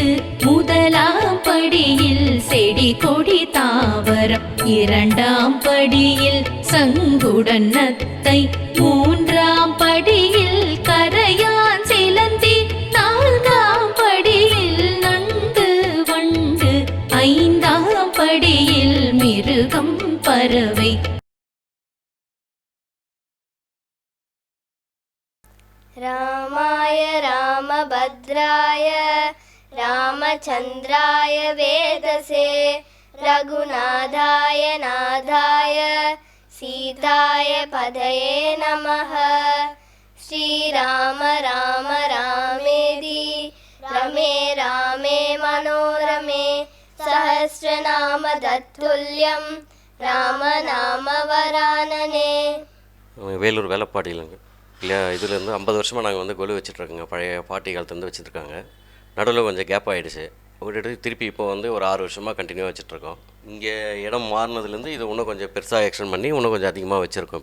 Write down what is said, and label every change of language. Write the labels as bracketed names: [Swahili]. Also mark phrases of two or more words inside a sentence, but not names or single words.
[Tamil] முதலாம் படியில் செடி கொடி தாவரம், இரண்டாம் படியில் சங்குடன் நத்தை, மூன்றாம் படியில் கரையான் சிலந்தி, நான்காம் படியில் நண்டு வண்டு, ஐந்தாம் படியில் மிருகம் பறவை. [Sanskrit] रामाय रामभद्राय रामचन्द्राय वेदसे, रघुनाथाय नाथाय सीताय पदये नमः. श्रीराम राम रामेति रमे रामे मनोरमे, सहस्रनाम तत्तुल्यं रामनाम वरानने. [Tamil] வேலூர் வேலைப்பாடியிலங்க இல்லையா, இதுலேருந்து 50 வருஷமாக நாங்கள் வந்து கொலு வச்சிட்ருக்கோங்க. பழைய பாட்டி காலத்துலேருந்து வச்சுட்ருக்காங்க. நடுவில் கொஞ்சம் கேப் ஆகிடுச்சு. விட்டுட்டு திருப்பி இப்போ வந்து ஒரு 6 வருஷமாக கண்டினியூவாக வச்சுட்ருக்கோம். இங்கே இடம் மாறினதுலேருந்து இது இன்னும் கொஞ்சம் பெருசாக எக்ஸ்டெண்ட் பண்ணி இன்னும் கொஞ்சம் அதிகமாக வச்சுருக்கோம்.